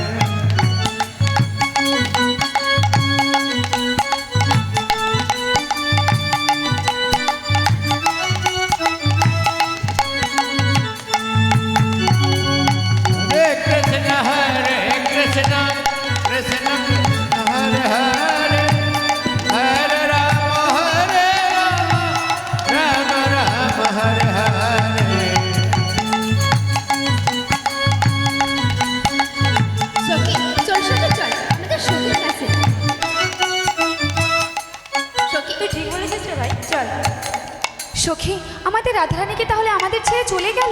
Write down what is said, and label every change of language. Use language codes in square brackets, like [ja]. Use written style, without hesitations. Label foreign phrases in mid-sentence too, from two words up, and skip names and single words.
[sa] Hare Krishna, Krishna Krishna Hare Hare, Hare Rama, Rama Rama Hare Hare. [bn] সখী, চল সখী চল, আমাদের সখীর কাছে। সখী, তুই ঠিক বলেছিস রে ভাই, চল। সখী, আমাদের রাধারানীকে তাহলে আমাদের ছেড়ে চলে গেল।